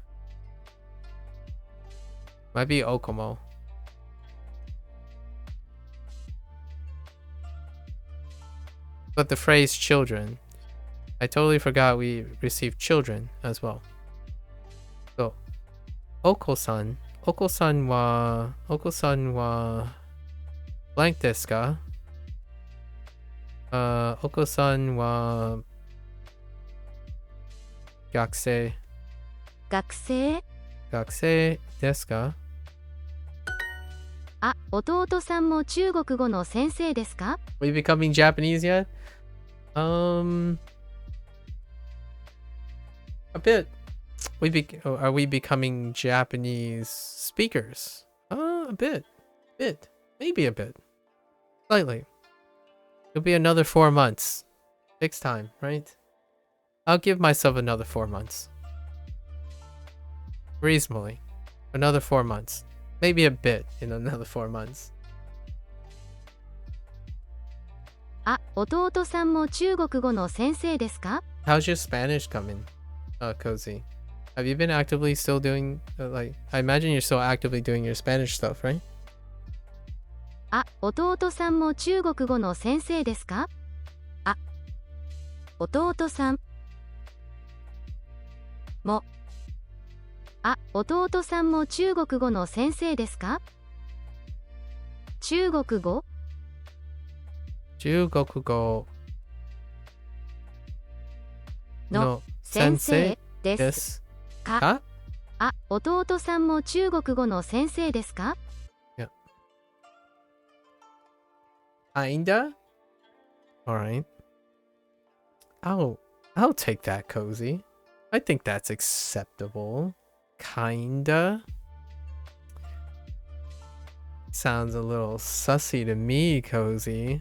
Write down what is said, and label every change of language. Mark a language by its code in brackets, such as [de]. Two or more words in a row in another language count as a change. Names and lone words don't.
[en] Might be Okomo. But the phrase children, I totally forgot we received children as well. So, Oko-san. [ja] お子さん は blank です か? お子さん は 学生. 学生学生 です か? あ、弟さんも中国語の先生ですか [en] Are we becoming Japanese yet? A bit. Are we becoming Japanese speakers? A bit. Maybe a bit. Slightly. It'll be another 4 months. Takes time, right? I'll give myself another 4 months. Reasonably. Another 4 months. Maybe a bit in another 4 months. [ja] あ、弟さんも中国語の先生ですか [en] How's your Spanish coming, Cozy? Have you been actively still doing like I imagine you're still actively doing your Spanish stuff, right? [ja] あ、弟さんも中国語の先生ですか？あ、弟さんも。あ、弟さんも中国語の先生ですか？中国語中国語のの先先生生でですすか？か？あ、弟さんも中国語の先生ですか？ [en] Kinda? Alright. I'll take that, Cozy. I think that's acceptable. Kinda. Sounds a little sussy to me, Cozy.